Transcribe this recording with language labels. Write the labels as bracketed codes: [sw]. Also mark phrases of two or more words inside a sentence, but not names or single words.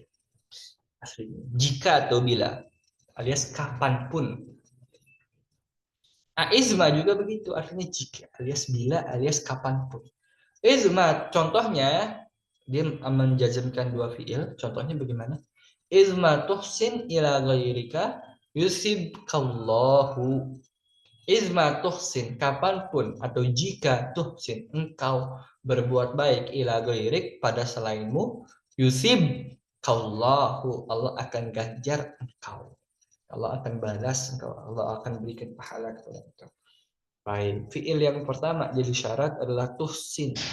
[id] Aslinya. Jika atau bila. Alias kapanpun. Nah, izma juga begitu. Artinya jika. Alias bila alias kapanpun. Izma contohnya. Dia menjazmkan dua fiil. Contohnya bagaimana? [ar] Izma tuhsin ila ghairika yusibkallahu. Izma tuhsin, [id] kapanpun atau jika tuhsin engkau berbuat baik [ar] ila ghairik [id] pada selainmu, [ar] yusib kallahu, [id] Allah akan ganjar engkau. Allah akan balas engkau, Allah akan berikan pahala kepada engkau. Baik, fiil yang pertama jadi syarat adalah tuhsin.